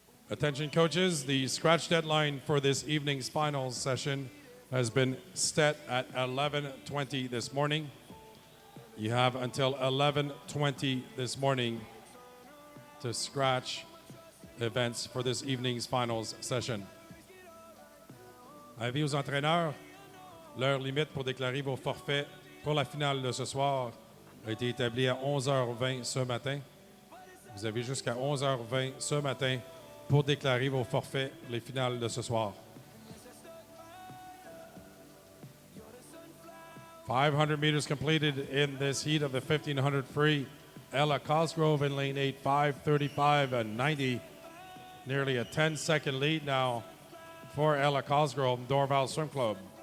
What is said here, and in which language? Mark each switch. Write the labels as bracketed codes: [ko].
[en] Attention coaches, the scratch deadline for this evening's finals session has been set at 11:20 this morning. You have until 11:20 this morning to scratch events for this evening's finals session. [fr] Avis aux entraîneurs, l'heure limite pour déclarer vos forfaits pour la finale de ce soir a été établie à 11h20 ce matin. Vous avez jusqu'à 11h20 ce matin pour déclarer vos forfaits les finales de ce soir. [en] 500 meters completed in this heat of the 1500 free. Ella Cosgrove in lane 8, 5:35 and 90. Nearly a 10-second lead now for Ella Cosgrove, Dorval Swim Club.